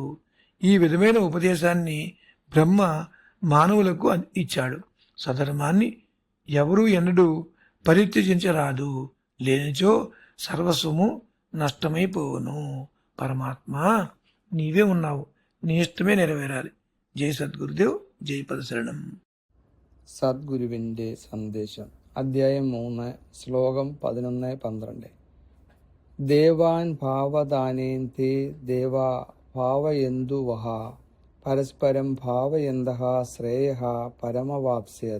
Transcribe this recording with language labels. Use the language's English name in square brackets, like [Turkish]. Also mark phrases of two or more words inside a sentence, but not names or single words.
[Telugu] ఈ విధమైన ఉపదేశాన్ని బ్రహ్మ మానవులకు ఇచ్చాడు. స్వధర్మాన్ని ఎవరూ ఎన్నడూ పరిత్యజించరాదు, లేనిచో సర్వస్వము నష్టమైపోవును. పరమాత్మ నీవే ఉన్నావు, నీ ఇష్టమే నెరవేరాలి. జై సద్గురుదేవ్, జై పదశరణం. [Malayalam] സദ്ഗുരുവിൻ്റെ സന്ദേശം അധ്യായം 3 ശ്ലോകം 11-12. [Sanskrit] ദേവാൻ ഭാവദാനേൻ തേ ദേവാ ഭാവയന്തു വഹ പരസ്പരം ഭാവയന്തഃ ശ്രേയഃ പരമവാപ്സ്യത്.